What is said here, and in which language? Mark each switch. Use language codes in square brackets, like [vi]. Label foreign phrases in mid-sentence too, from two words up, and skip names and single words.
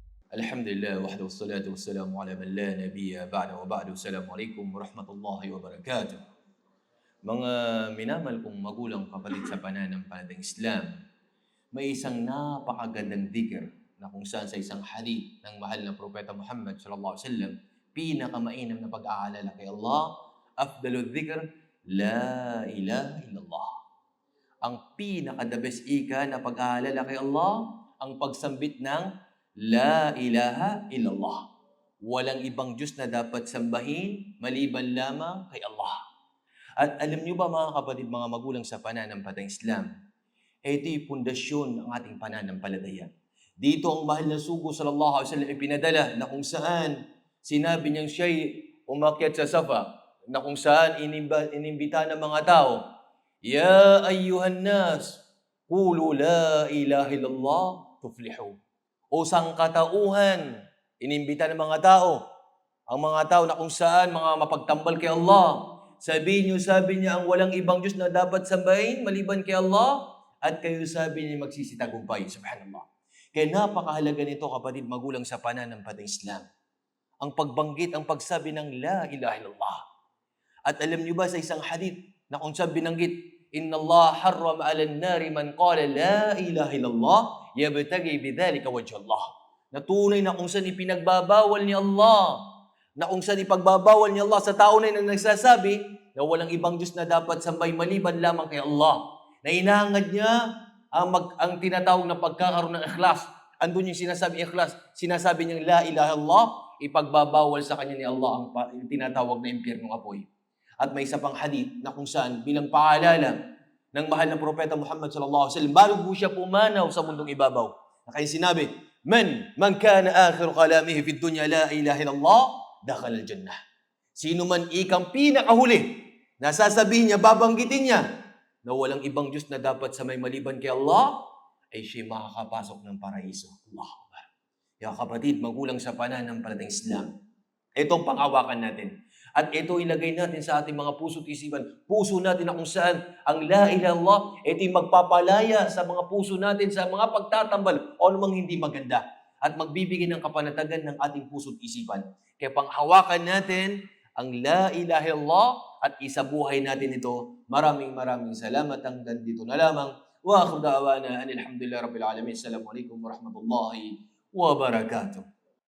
[ar] الحمد لله وحده والصلاة والسلام على من لا نبي بعده وبعد. السلام عليكم ورحمة الله وبركاته. [tl] Mga minamahal kong magulang kapatid sa pananampalatayang Islam, may isang napakagandang dhikr na kung saan sa isang hadith ng mahal na propeta Muhammad [ar] صلى الله عليه وسلم, [tl] pinakamainam na pag-aalala kay Allah, [ar] أفضل الذكر لا إله إلا الله. [tl] Ang pinaka- [en] the best [tl] ika na pag-aalala kay Allah, ang pagsambit ng [ar] لا إله إلا الله. [tl] Walang ibang Diyos na dapat sambahin maliban lamang kay Allah. At alam niyo ba mga kapatid, mga magulang sa pananampalatayang Islam, ito yung pundasyon ng ating pananampalataya. Dito ang mahal na sugo [ar] صلى الله عليه وسلم [tl] ipinadala na kung saan sinabi niyang siya'y umakyat sa Safa, na kung saan inimbita ng mga tao, [ar] يا أيها الناس قولوا لا إله إلا الله تفلحوا. [tl] O sangkatauhan, inimbita ng mga tao, ang mga tao na kung saan mga mapagtambal kay Allah. Sabi niya, ang walang ibang Diyos na dapat sambahin maliban kay Allah, at kayo sabi niya magsisitagumpay. Subhanallah. Kaya napakahalaga nito kapatid magulang sa pananampalatayang Islam. Ang pagbanggit, ang pagsabi ng [ar] لا إله إلا الله. [tl] At alam niyo ba sa isang hadith na kung saan binanggit, [ar] إن الله حرم على النار من قال لا إله إلا الله يبتغي بذلك وجه الله. [tl] Na tunay na kung saan ipinagbabawal ni Allah, na kung saan ipagbabawal ni Allah sa tao na nagsasabi na walang ibang Diyos na dapat sambay maliban lamang kay Allah. Na inahangad niya ang tinatawag na pagkakaroon ng ikhlas. Andun yung sinasabi ikhlas, sinasabi niyang [ar] لا إله إلا الله, [tl] ipagbabawal sa kanya ni Allah ang tinatawag na impyernong apoy. At may isa pang hadith na kung saan bilang paalala ng mahal na propeta Muhammad [ar] صلى الله عليه وسلم [tl] bago po siya pumanaw sa mundong ibabaw. Na kaya sinabi, [ar] من كان آخر كلامه في الدنيا لا إله إلا الله دخل الجنة. [tl] Sino man ikang pinakahuli, nasasabihin niya, babanggitin niya, na walang ibang Diyos na dapat sa may maliban kay Allah, ay siya makakapasok ng paraiso. [ar] الله أكبر. [tl] Kaya kapatid, magulang sa pananampalatayang Islam, itong panghawakan natin. At ito ilagay natin sa ating mga puso't isipan. Puso natin na kung saan ang [ar] لا إله إلا الله, [tl] ito yung magpapalaya sa mga puso natin sa mga pagtatambal o anumang hindi maganda. At magbibigay ng kapanatagan ng ating puso't isipan. Kaya panghawakan natin ang [ar] لا إله إلا الله [tl] at isabuhay natin ito. Maraming salamat. Hanggang dito na lamang. [ar] وآخر دعوانا أن الحمد لله رب العالمين. السلام عليكم ورحمة الله وبركاته.